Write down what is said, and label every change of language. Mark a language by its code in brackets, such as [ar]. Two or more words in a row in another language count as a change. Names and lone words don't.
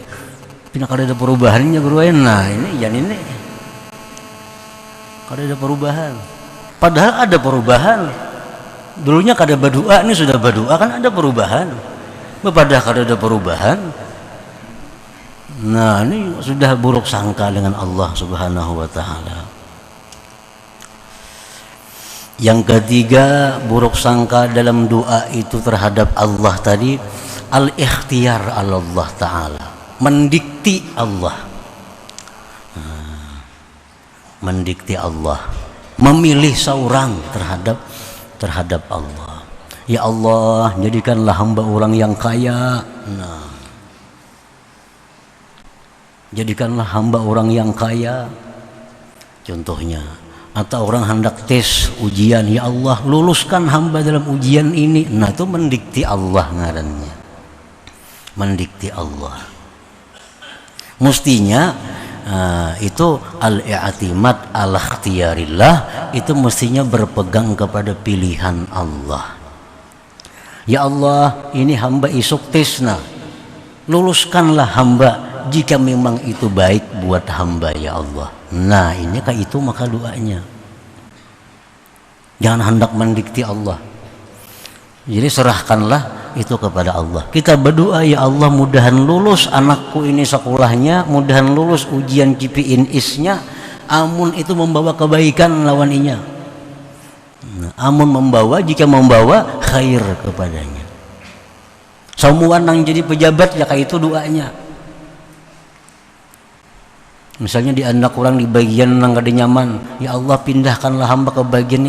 [bjn] Pindah kada ada perubahannya guru. Nah ini kada ada perubahan. [id] Padahal ada perubahan. [bjn] Dulunya kada berdoa, ini sudah berdoa kan ada perubahan. Padahal kada ada perubahan. [id] Nah ini sudah buruk sangka dengan Allah [ar] سبحانه وتعالى. [id] Yang ketiga, buruk sangka dalam doa itu terhadap Allah tadi, [ar] الاختيار الله تعالى, [id] mendikti Allah, mendikti Allah, memilih seorang terhadap Allah. Ya Allah, jadikanlah hamba orang yang kaya. Nah, jadikanlah hamba orang yang kaya. Contohnya, atau orang hendak tes ujian, ya Allah luluskan hamba dalam ujian ini. [bjn] Nah, itu mendikti Allah ngarannya. [id] Mendikti Allah. Mestinya itu [ar] الاعتماد على اختيار الله, [id] itu mestinya berpegang kepada pilihan Allah. [bjn] Ya Allah, ini hamba isuk tesna, luluskanlah hamba jika memang itu baik buat hamba ya Allah. [id] Nah, ini kayak itu maka doanya. Jangan hendak mendikti Allah. Jadi serahkanlah itu kepada Allah. Kita berdoa, ya Allah mudahan lulus anakku ini sekolahnya, mudahan lulus ujian KPI isnya, [bjn] amun itu membawa kebaikan lawan inya. [id] Nah, amun membawa, jika membawa khair kepadanya. [bjn] Semua nang jadi pejabat ya kayak itu doanya. Misalnya di anak orang di bagian nang kada nyaman, ya Allah pindahkanlah hamba ke bagian ini.